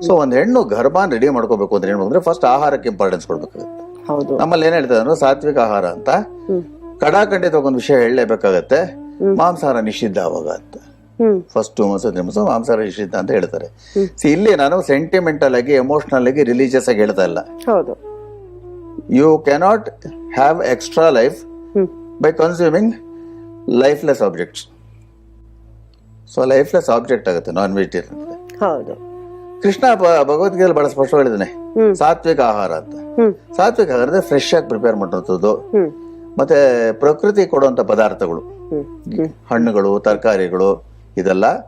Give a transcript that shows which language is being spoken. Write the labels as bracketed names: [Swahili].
[Kannada] So ಒಂದ್ ಹೆಣ್ಣು ಗರ್ಭಾನ್ ready ಮಾಡ್ಕೋಬೇಕು ಅಂದ್ರೆ ಏನ್ ಅಂದ್ರೆ, ಫಸ್ಟ್ ಆಹಾರಕ್ಕೆ ಇಂಪಾರ್ಟೆನ್ಸ್ ಕೊಡ್ಬೇಕಾಗುತ್ತೆ. ನಮ್ಮಲ್ಲಿ ಏನ್ ಹೇಳ್ತಾರೆ ಅಂದ್ರೆ, ಸಾತ್ವಿಕ ಆಹಾರ ಅಂತ. ಕಡಾಖಂಡಿತವಾಗಿ ಒಂದು ವಿಷಯ ಹೇಳಲೇಬೇಕಾಗತ್ತೆ, ಮಾಂಸಾಹಾರ ನಿಷಿದ್ಧ ಅವಾಗ ಅಂತ. ಫಸ್ಟ್ 2 months ಮಾಂಸಾಹಾರ ನಿಷಿದ್ಧ ಅಂತ ಹೇಳ್ತಾರೆ. ಇಲ್ಲಿ ನಾನು ಸೆಂಟಿಮೆಂಟಲ್ ಆಗಿ, ಎಮೋಷನಲ್ ಆಗಿ, ರಿಲಿಜಿಯಸ್ ಆಗಿ ಹೇಳ್ತಾ ಇಲ್ಲ. [English] You cannot have extra life by consuming lifeless objects. [Kannada] So lifeless object ಆಗುತ್ತೆ ನಾನ್ ವೆಜಿಟೇರಿಯನ್. ಹೌದು, ಕೃಷ್ಣ ಭಗವದ್ಗೀತೆಯಲ್ಲಿ ಬಹಳ ಸ್ಪಷ್ಟ ಹೇಳಿದಾನೆ, ಸಾತ್ವಿಕ ಆಹಾರ ಅಂತ. ಸಾತ್ವಿಕ ಆಹಾರ ಫ್ರೆಶ್ ಆಗಿ ಪ್ರಿಪೇರ್ ಮಾಡಿರೋದು, ಮತ್ತೆ ಪ್ರಕೃತಿ ಕೊಡುವಂತ ಪದಾರ್ಥಗಳು, ಹಣ್ಣುಗಳು, ತರಕಾರಿಗಳು, ಇದೆಲ್ಲ.